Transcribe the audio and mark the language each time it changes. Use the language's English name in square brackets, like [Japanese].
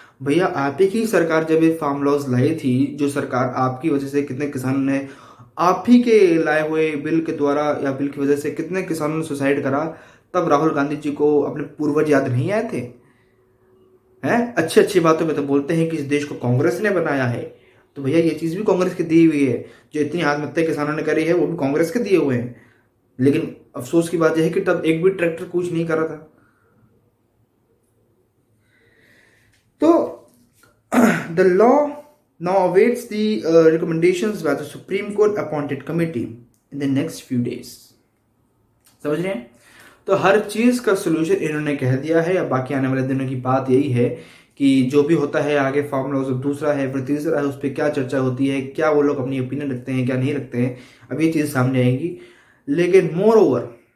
[Hindi] भैया आप ही की सरकार जब ये फार्म लॉज लाई थी, जो सरकार आपकी वजह से कितने किसानों ने, आप ही के लाए हुए बिल के द्वारा या बिल की वजह से कितने किसानों ने सुसाइड करा, तब राहुल गांधी जी को अपने पूर्वज याद नहीं आए थे? हैं अच्छी बातों में तो बोलते हैं कि इस देश को कांग्रेस ने बनाया है, तो भैया ये चीज भी कांग्रेस की दी हुई है। जो इतनी आत्महत्या किसानों ने करी है वो भी कांग्रेस के दिए हुए हैं। लेकिन अफसोस की बात यह है कि तब एक भी ट्रैक्टर कुछ नहीं करा था। [English] तो the law now awaits the recommendations by the Supreme Court appointed committee in the next few days. [Hindi] समझ रहे हैं? तो हर चीज का सोल्यूशन इन्होंने कह दिया है। अब बाकी आने वाले दिनों की बात यही है कि जो भी होता है आगे फार्म लॉज, दूसरा है फिर तीसरा है, उस पर क्या चर्चा होती है, क्या वो लोग अपनी ओपिनियन रखते हैं, क्या नहीं रखते हैं, अब ये चीज सामने आएगी। लेकिन मोर ओवर